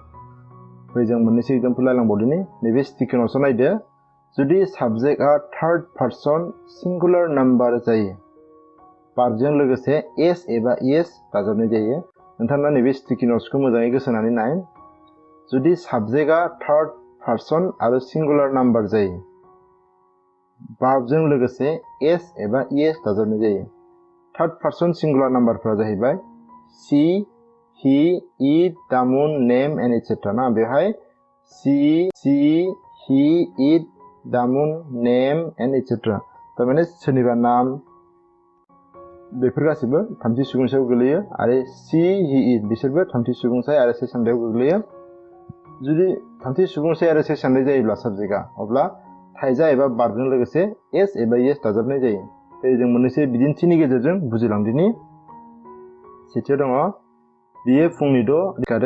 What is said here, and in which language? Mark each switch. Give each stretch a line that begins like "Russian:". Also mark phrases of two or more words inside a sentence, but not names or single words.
Bodo: जों मोननैसो एग्जाम्पल लायलांबावदिनि। नैबे
English: sticky notes
Bodo: नायदो, जुदि साबजेक्टआ
English: third person singular number
Bodo: जायो, भार्बजों लोगोसे एस एबा इएस दाजाबनाय जायो। नोंथाङा नैबे
English: sticky notes
Bodo: मोजाङै गोसो होनानै नाय। जुदि साबजेक्टआ
English: third person
Bodo: आरो
English: singular number
Bodo: जायो, भार्बजों लोगोसे एस एबा इएस दाजाबनाय जायो।
English: third person singular number
Bodo: जाहैबाय
English: she, he, it, दामुन, name and etcetera ना।
Bodo: बेवहाय
English: she, he, it,
Bodo: दामुन,
English: name and etcetera
Bodo: थारमाने सोरनिबा नाम, बेफोर गासैबो थामथि सुबुंसायाव गोलैयो। आरो
English: she, he, it
Bodo: बिसोरबो थामथि सुबुंसाय आरो से सानदायाव गोग्लैयो। जुदि थामथि सुबुंसाय आरो से सानदाय जायोब्ला साबजेक्टआ, अब्ला थाइजा एबा भार्बजों लोगोसे एस एबा इएस दाजाबनाय जायो। जों मोननैसो बिदिन्थिनि गेजेरजों बुजिलांदिनि। सेथियाव दङ, बियो फुंनि 6 सिखारो।